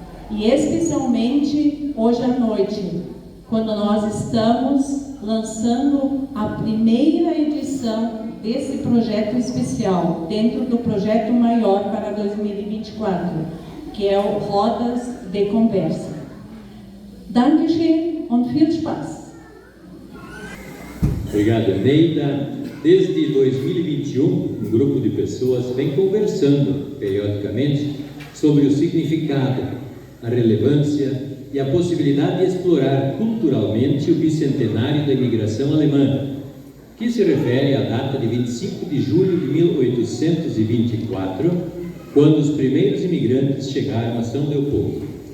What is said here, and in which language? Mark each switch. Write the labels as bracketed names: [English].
[Portuguese] E especialmente hoje à noite, quando nós estamos lançando a primeira edição desse projeto especial, dentro do projeto maior para 2024, que é o Rodas de Conversa. [German] Dankeschön und viel Spaß! [Portuguese] Obrigado, Eneida. Desde 2021, um grupo de pessoas vem conversando periodicamente sobre o significado, a relevância e a possibilidade de explorar culturalmente o bicentenário da imigração alemã, que se refere à data de 25 de julho de 1824, quando os primeiros imigrantes chegaram a São Leopoldo.